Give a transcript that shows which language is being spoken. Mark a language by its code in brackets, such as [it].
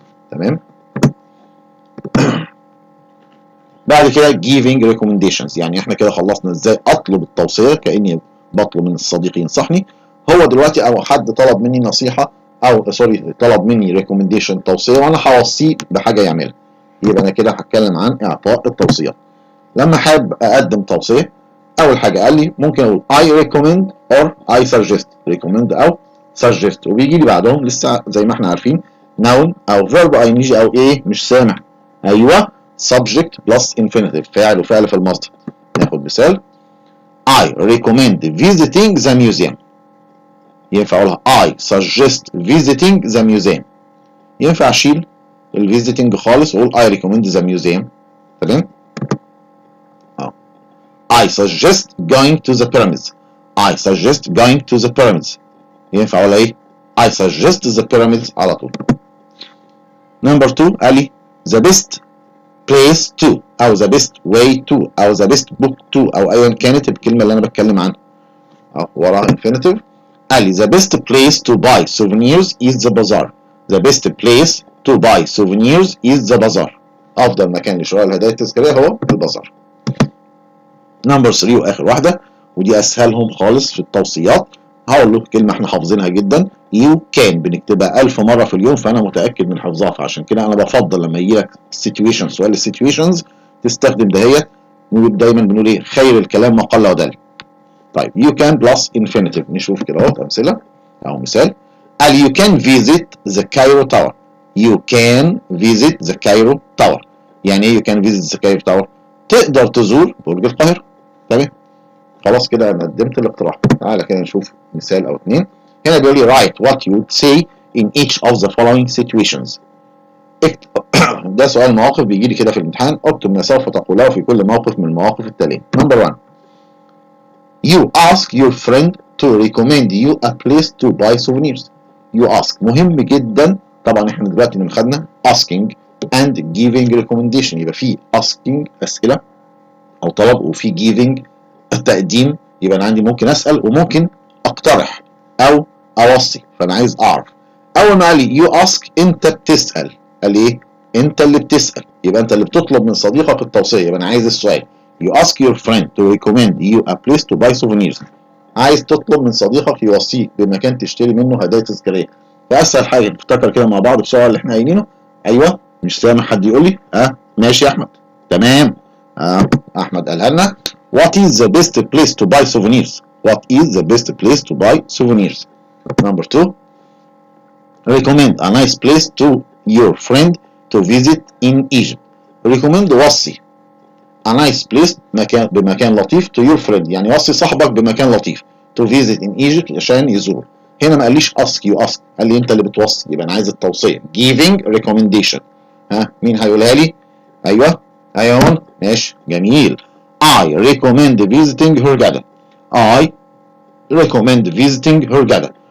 [ar] تمام. بعد كده [en] giving recommendations، [ar] يعني احنا كده خلصنا ازاي اطلب التوصيه كاني بطلب من الصديق ينصحني. هو دلوقتي او حد طلب مني نصيحه او سوري طلب مني recommendation توصيه وانا هوصيه بحاجه يعملها، يبقى انا كده هتكلم عن اعطاء التوصيات. لما حابب اقدم توصيه اول حاجه قال لي ممكن اقول [en] I recommend or I suggest. [ar] recommend او suggest وبيجي لي بعدهم لسه زي ما احنا عارفين noun او verb ing او ايه مش سامع. ايوه [en] subject plus infinitive [ar] فاعل وفعل في المصدر. ناخد مثال. [en] I recommend visiting the museum. [ar] ينفع اقولها [en] I suggest visiting the museum. [ar] ينفع اشيل الفيزيتنج خالص واقول [en] I recommend the museum. [ar] تمام. [en] I suggest going to the pyramids. I suggest going to the pyramids. [ar] ينفع اقولها ايه [en] I suggest the pyramids [ar] على طول. [en] number 2 قال لي the best place to او the best way to او the best book to او [ar] ايا كانت الكلمه اللي انا بتكلم عنها وراها [en] infinitive. [ar] قال لي [en] the best place to buy souvenirs is the bazaar. the best place to buy souvenirs is the bazaar. [ar] افضل مكان لشراء الهدايا التذكاريه هو البازار. نمبر 3 واخر واحده ودي اسهلهم خالص في التوصيات، هقول له كلمه احنا حافظينها جدا [en] you can [ar] بنكتبها 1000 مره في اليوم فانا متاكد من حفظها، فعشان كده انا بفضل لما يجي لك situation سؤال السيتويشنز تستخدم دهيت. دايما بنقول ايه خير الكلام ما قل ودل. [en] طيب you can plus infinitive. [ar] نشوف كده اهو امثله او مثال. [en] قال you can visit the Cairo Tower. you can visit the Cairo Tower. [ar] يعني ايه [en] you can visit the Cairo Tower؟ [ar] تقدر تزور برج القاهره. تمام. خلاص كده انا قدمت الاقتراح. تعالى كده نشوف مثال او اتنين. هنا بيقول لي [en] write what you would say in each of the following situations. [ar] ده سؤال مواقف بيجي لي كده في الامتحان. اكتب ما سوف تقوله في كل موقف من المواقف التاليه. [en] Number 1 you ask your friend to recommend you a place to buy souvenirs. you ask [ar] مهم جدا. طبعا احنا دلوقتي اللي خدنا [en] asking and giving recommendation، [ar] يبقى في asking اسئله او طلب وفي giving التقديم، يبقى انا عندي ممكن اسال وممكن اقترح او اوصي، فانا عايز اعرف. اول ما قال لي يو اسك انت بتسال، قال ايه انت اللي بتسال، يبقى انت اللي بتطلب من صديقك التوصيه. يبقى انا عايز السؤال [en] you ask your friend to recommend you a place to buy souvenirs. [ar] عايز تطلب من صديقك يوصيك بمكان تشتري منه هدايا تذكاريه. فاسهل حاجه نفتكر كده مع بعض بسرعه اللي احنا قايلينه. ايوه مش سامع حد يقول لي ماشي يا احمد. تمام. احمد قالها لنا. [en] What is the best place to buy souvenirs? What is the best place to buy souvenirs? Number 2. Recommend a nice place to your friend to visit in Egypt. Recommend وصي a nice place [ar] بمكان لطيف [en] to your friend، [ar] يعني وصي صاحبك بمكان لطيف [en] to visit in Egypt [ar] عشان يزور. هنا ما قاليش ask [en] you ask، [ar] قال لي انت اللي بتوصي، يبقى انا عايز التوصيه [en] giving recommendation. [ar] مين هيقولها لي؟ ايوه ماشي جميل. [en] I recommend visiting Hurghada. I recommend visiting Hurghada.